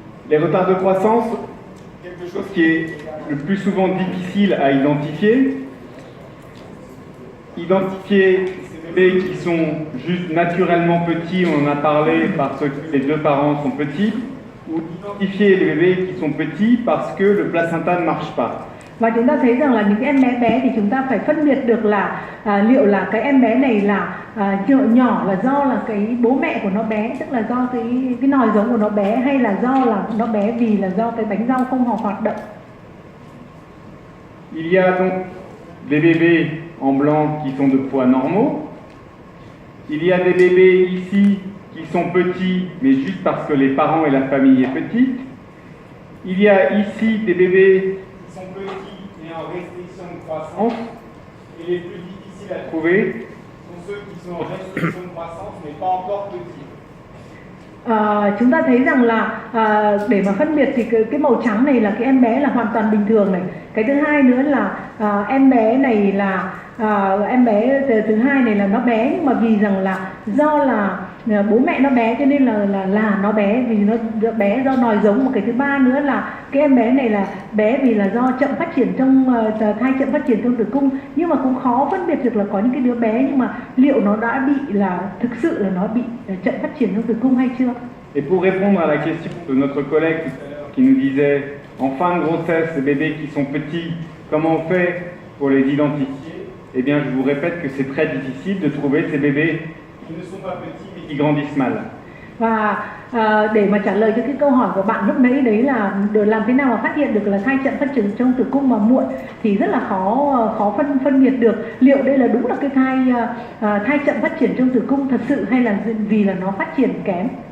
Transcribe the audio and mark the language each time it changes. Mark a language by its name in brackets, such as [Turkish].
[French] Les retards de croissance, quelque chose qui est le plus souvent difficile à identifier. Identifier ces bébés qui sont juste naturellement petits, on en a parlé parce que les deux parents sont petits, ou identifier les bébés qui sont petits parce que le placenta ne marche pas. [Vietnamese] Và chúng ta thấy rằng là những cái em bé thì chúng ta phải phân biệt được là liệu là cái em bé này là nhỏ là do là cái bố mẹ của nó bé, tức là do cái nòi giống của nó bé, hay là do là nó bé vì là do cái bánh rau không hoạt động. [French] Il y a donc des bébés en blanc qui sont de poids normaux. Il y a des bébés ici qui sont petits mais juste parce que les parents et la famille est petite. Il y a ici des bébés qui sont petits et en restriction de croissance, et les plus difficiles à trouver sont ceux qui sont en restriction de croissance mais pas encore petits. [Vietnamese] Chúng ta thấy rằng là để mà phân biệt thì cái màu trắng này là cái em bé là hoàn toàn bình thường này. Cái thứ hai nữa là em bé này là em bé thứ hai này là nó bé, nhưng mà vì rằng là do là bố mẹ nó bé cho nên là nó bé vì nó bé do nòi giống. Một cái thứ ba nữa là cái em bé này là bé vì là do chậm phát triển trong thai chậm phát triển trong tử cung, nhưng mà cũng khó phân biệt được là có những cái đứa bé nhưng mà liệu nó đã bị là thực sự là nó bị chậm phát triển trong tử cung hay chưa. [French] Et pour répondre à la question de notre collègue qui nous disait en fin de grossesse, les bébés qui sont petits, comment on fait pour les identifier? Eh bien, je vous répète que c'est très difficile de trouver ces bébés qui ne sont pas petits mais qui grandissent mal. [Vietnamese] Và để mà trả lời cho cái câu hỏi của bạn lúc nãy đấy là làm thế nào mà phát hiện được là thai chậm phát triển trong tử cung mà muộn thì rất là khó phân biệt được liệu đây là đúng là cái thai chậm phát triển trong tử cung thật sự hay là vì là nó phát triển kém.